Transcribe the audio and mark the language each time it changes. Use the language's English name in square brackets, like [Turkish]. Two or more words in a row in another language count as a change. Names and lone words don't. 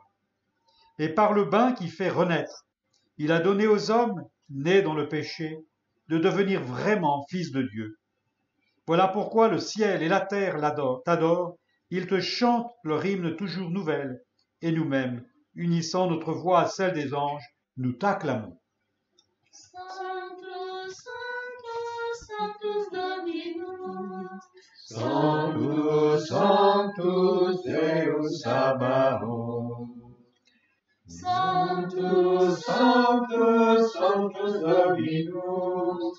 [French] Et par le bain qui fait renaître, il a donné aux hommes, nés dans le péché, de devenir vraiment fils de Dieu. Voilà pourquoi le ciel et la terre t'adorent, ils te chantent leur hymne toujours nouvelle, et nous-mêmes, unissant notre voix à celle des anges, nous t'acclamons. [Latin] Sanctus, Sanctus, Sanctus Dominus. Sanctus, Sanctus Deus Sabaoth. Sanctus, Sanctus, Sanctus Dominus.